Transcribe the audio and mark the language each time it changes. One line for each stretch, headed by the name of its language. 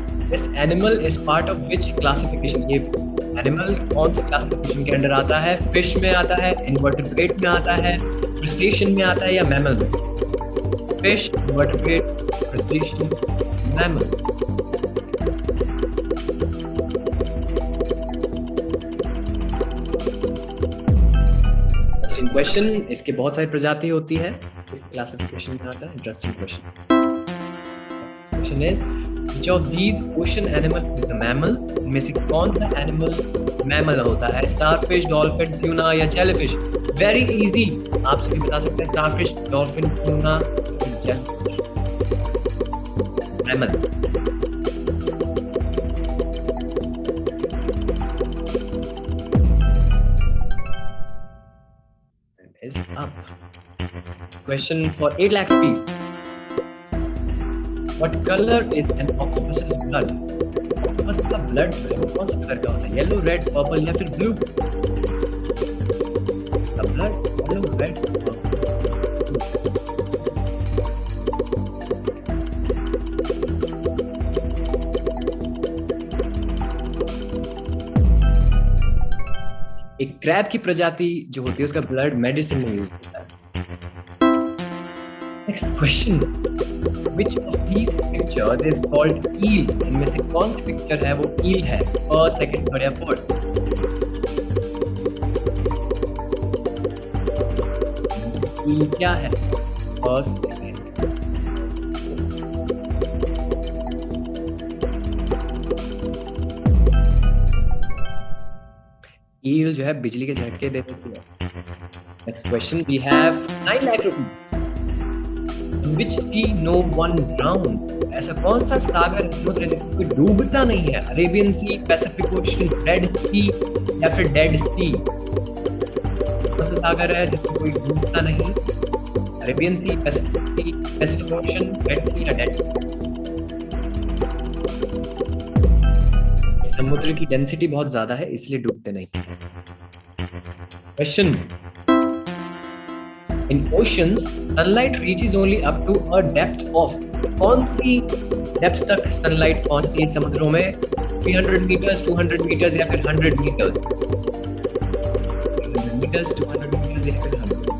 English: This animal is part of which classification?
Hindi: ये animal कौन से classification के अंदर आता है? Fish में आता है, invertebrate में आता है, crustacean में आता है या mammal में?
English: Fish, invertebrate, crustacean, mammal. Interesting question.
Hindi: इसके बहुत सारी प्रजाति होती है. इस classification में आता है.
English: Interesting question. Question is, which of these ocean animal is a mammal?
Hindi: इनमें से कौन सा animal mammal होता है? Starfish, dolphin, tuna या jellyfish?
English: Very easy.
Hindi: आप सभी बता सकते हैं starfish, dolphin, tuna, jellyfish.
English: Mammal. Time is up. Question for 8 lakh rupees. What color is an octopus's blood?
Hindi: Octopus का blood वो कौन सा कलर का होता है?
English: Yellow, red, purple या फिर blue? The blood yellow, red, purple, blue.
Hindi: एक क्रैब की प्रजाति जो होती है उसका ब्लड मेडिसिन में यूज होता है.
English: Next question. Which of these pictures is called eel?
Hindi: इनमें से कौन सी पिक्चर है वो eel है?
English: First, second, third या fourth? eel
Hindi: क्या है?
English: First, second.
Hindi: eel जो है बिजली के झटके दे देती है.
English: Next question, we have 9 lakh rupees. In which sea no one drown?
Hindi: ऐसा कौन सा सागर समुद्र जिसमें कोई डूबता नहीं है? अरेबियन सी, पैसिफिक ओशन, रेड सी या फिर डेड सी? कौन सा सागर है जिसमें कोई डूबता नहीं? अरेबियन सी, पैसिफिक ओशन, रेड सी या डेड सी? समुद्र की डेंसिटी बहुत ज्यादा है इसलिए डूबते नहीं.
English: Question. In oceans, sunlight reaches only up to a depth of.
Hindi: कौन सी डेप्थ तक सनलाइट पहुंचती है समुद्रों में?
English: 300 meters, 200 meters या फिर 100 meters? 300 meters, 200 meters या फिर 100?